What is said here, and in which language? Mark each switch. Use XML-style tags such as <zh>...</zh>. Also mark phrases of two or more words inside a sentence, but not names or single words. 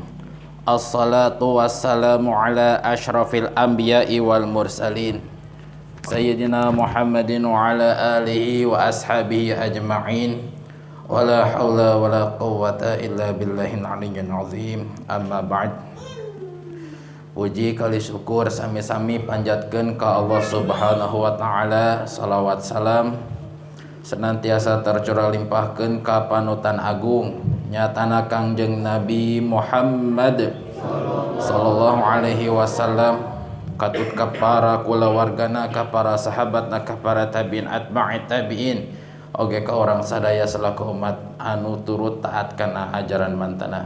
<ar>الصلاة والسلام على أشرف الأنبياء والمرسلين سيدنا محمد وعلى آله وأصحابه أجمعين. ولا حول ولا قوة إلا بالله العلي العظيم. أما بعد.</ar> <su>Puji kali syukur sami-sami panjatkeun ka Allah</su> <ar>سبحانه وتعالى.</ar> <su>Salawat salam senantiasa tercurah limpahkeun ka panutan agung nyatana Kangjeng Nabi Muhammad</su> <ar>صلى الله عليه وسلم,</ar> <su>katut ka para kulawargana, ka para sahabatna, ka para</su> <ar>التابعين أتباع التابعين,</ar> <su>oge ka orang sadaya selaku umat anu turut taat kana ajaran mantana.</su>